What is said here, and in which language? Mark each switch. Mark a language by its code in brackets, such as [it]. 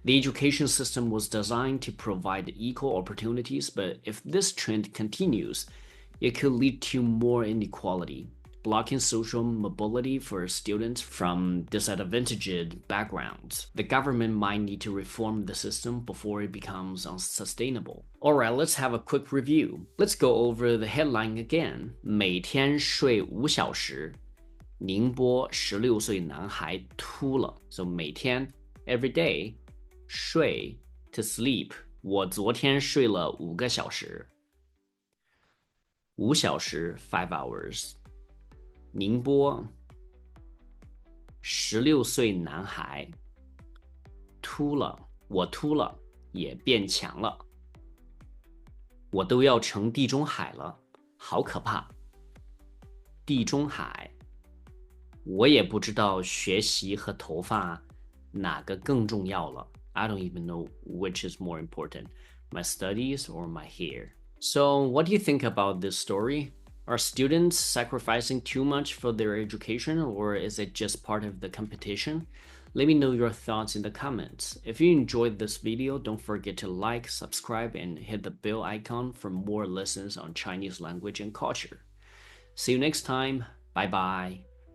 [en] The education system was designed to provide equal opportunities, but if this trend continues, it could lead to more inequality, blocking social mobility for students from disadvantaged backgrounds. The government might need to reform the system before it becomes unsustainable. Alright, let's have a quick review. Let's go over the headline again. [zh] 每天睡5小时，宁波16岁男孩秃了。 [en] So [zh] 每天 [en] every day [zh] 睡 [en] to sleep. [zh] 我昨天睡了5个小时。5小时 [en] 5 hours. [zh] 宁波16岁男孩秃了，我秃了，也变强了。我都要成地中海了，好可怕。地中海，我也不知道学习和头发哪个更重要了。 [en] I don't even know which is more important, my studies or my hair. So, what do you think about this story? Are students sacrificing too much for their education, or is it just part of the competition? Let me know your thoughts in the comments. If you enjoyed this video, don't forget to like, subscribe, and hit the bell icon for more lessons on Chinese language and culture. See you next time. Bye bye.